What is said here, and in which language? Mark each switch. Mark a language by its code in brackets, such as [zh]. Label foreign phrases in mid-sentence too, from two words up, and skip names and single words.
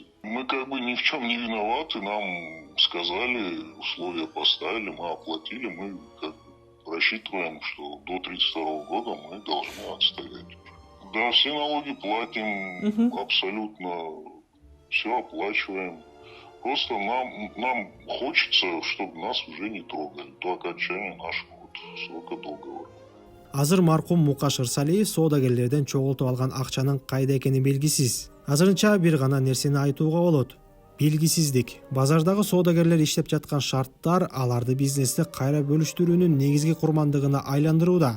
[ru] Мы ни в чем не виноваты, нам сказали, условия поставили, мы оплатили, мы рассчитываем, что до 32 года мы должны отстоять. Да, все налоги платим, абсолютно все оплачиваем. Просто нам хочется, чтобы нас уже не трогали до окончания нашего срока договора. [ky] Азыр маркум Мукаш Ырсалиев соодагерлерден чогултуп алган акчанын кайда экени белгисиз. Азырынча бир гана нерсени айтууга болот. белгисиздик. Базардагы соодагерлер иштеп жаткан шарттар аларды бизнести кайра бөлүштүрүүнүн негизги курмандыгына айландырууда.